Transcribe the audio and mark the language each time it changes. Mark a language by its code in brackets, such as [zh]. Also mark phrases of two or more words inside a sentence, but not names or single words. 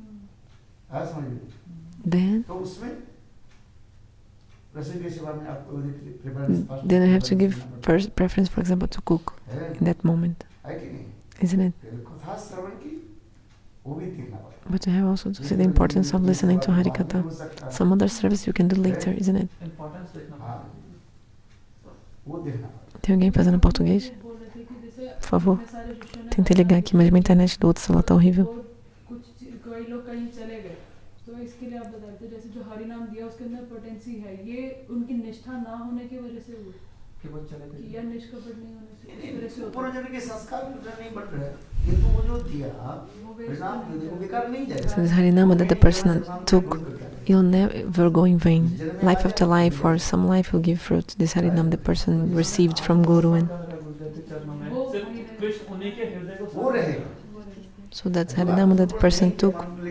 [en] Then I have to give first preference, for example, to cook in that moment, isn't it? But you have also to see the importance of listening to hari-katha. Some other service you can do later, isn't it? [pt] Tem alguém fazendo português? Por favor. Tentei ligar aqui, mas minha internet do outro celular tá horrível. [hi] तो इसके लिए आप बताते जैसे जो हरि नाम दिया उसके अंदर पोटेंसी है, ये उनकी निष्ठा ना होने की वजह से हुआ कि वो चले गए या निष्कपट नहीं होने से इस वजह से पूरा जन के संस्कार नहीं बन रहा है, ये तो वो जो दिया परिणाम वो बेकार नहीं जाएगा. [en] So this harinama that the person took, you'll never go in vain. Life after life or some life will give fruit. This harinam the person received from Guru, and so that's harinama that the person took.